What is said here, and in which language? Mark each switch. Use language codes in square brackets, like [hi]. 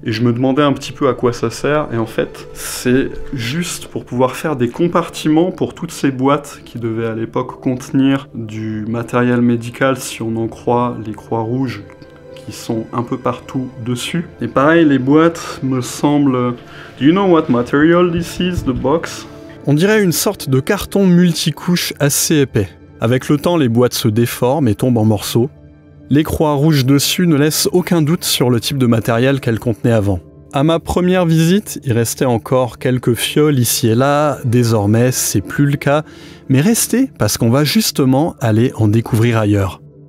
[fr] Et je me demandais un petit peu à quoi ça sert. Et en fait, c'est juste pour pouvoir faire des compartiments pour toutes ces boîtes qui devaient à l'époque contenir du matériel médical, si on en croit les croix rouges qui sont un peu partout dessus. Et pareil, les boîtes me semblent... [en] Do you know what material this is, the box? [fr] On dirait une sorte de carton multicouche assez épais. Avec le temps, les boîtes se déforment et tombent en morceaux. Les croix rouges dessus ne laissent aucun doute sur le type de matériel qu'elles contenaient avant. À ma première visite, il restait encore quelques fioles ici et là. Désormais, c'est plus le cas. Mais restez, parce qu'on va justement aller en découvrir ailleurs.